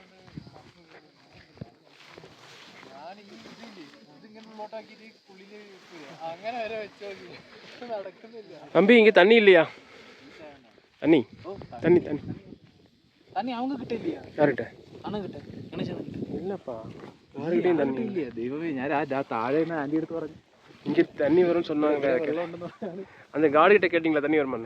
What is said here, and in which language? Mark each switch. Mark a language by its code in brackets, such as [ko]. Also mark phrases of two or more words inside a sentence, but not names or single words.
[ta] தம்பி, இங்கே தண்ணி இல்லையா? தண்ணி தண்ணி தண்ணி தண்ணி அவங்க கிட்ட இல்லையா? யார்கிட்ட? அண்ணங்கிட்ட, கணேசன் இல்லைப்பா, யாருக்கிட்டையும் தண்ணி [ml] ഇല്ല ദൈവമേ, ഞാൻ താഴെ ആൻറ്റി എടുത്ത് പറഞ്ഞു [ta] இங்கே தண்ணி வரும்னு சொன்னாங்க. அந்த காடு கிட்ட கேட்டிங்களா தண்ணி வருமான்னு?